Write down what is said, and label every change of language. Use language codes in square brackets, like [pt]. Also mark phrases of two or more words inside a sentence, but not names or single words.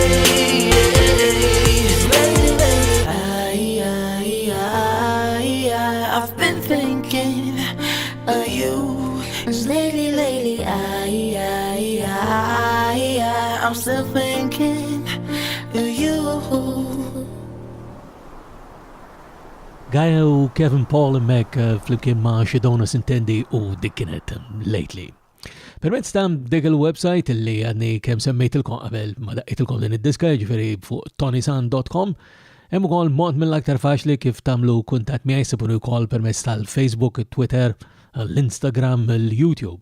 [en] I've been thinking of you. 'Cause lately, I'm still thinking of you. [mt] Gaia u Kevin Paul mek flimkien ma' Xidona Sintendi u dik kienet Lately. Permezz ta' dik il-website li għadni kemm semmejtilkom qabel ma daqqitilkom din id-diska ġifieri fuq ToniSant.com hemm ukoll mod mill-aktar faċli kif tagħmlu kuntatt miegħi sibuni wkoll permezz tal-Facebook, Twitter, l-Instagram, l-YouTube.